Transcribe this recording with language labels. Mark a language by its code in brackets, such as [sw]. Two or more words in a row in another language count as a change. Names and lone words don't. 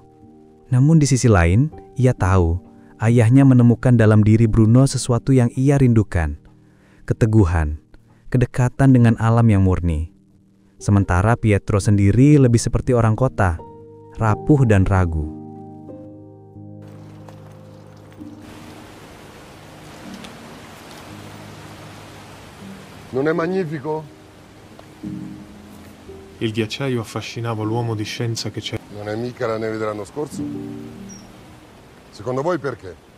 [id] Namun di sisi lain, ia tahu ayahnya menemukan dalam diri Bruno sesuatu yang ia rindukan. Keteguhan, kedekatan dengan alam yang murni. Sementara Pietro sendiri lebih seperti orang kota, rapuh dan ragu. [it] Non è magnifico? Il ghiacciaio affascinava l'uomo di scienza che c'è. Non è mica la neve dell'anno scorso? Secondo voi perché?